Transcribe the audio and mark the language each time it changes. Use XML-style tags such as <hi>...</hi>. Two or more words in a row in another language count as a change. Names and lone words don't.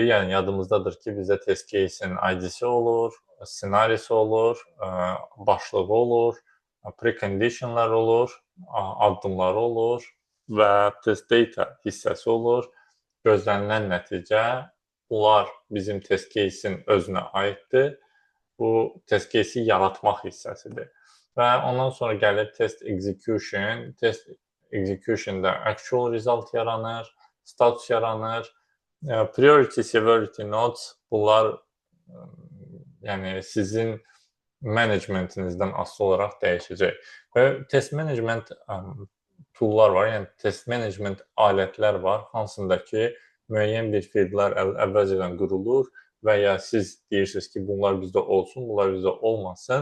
<az>Yəni, yadımızdadır ki, bizdə</az> <en>test case'in</en> <az>ID-si olur, ssenarisi olur, başlığı olur, preconditionlar olur, addımları olur və test data hissəsi olur. Gözlənilən nəticə, bunlar bizim</az> <en>test case'in</en> <az>özünə aiddir. Bu</az> <en>test case'i</en> <az>yaratmaq hissəsidir. Və ondan sonra gəlir</az> <en>test execution. Test execution'da actual result</en> <az>yaranır, status yaranır.</az> <en>Priority, severity notes,</en> <az>bunlar yəni sizin managementinizdən asılı olaraq dəyişəcək. Və</az> <en>test management tool'lar</en> <az>var, yəni</az> <en>test management</en> <az>alətlər var, hansındakı müəyyən bir fieldlər əvvəlcədən qurulur və ya siz deyirsiniz ki, bunlar bizdə olsun, bunlar bizdə olmasın.</az>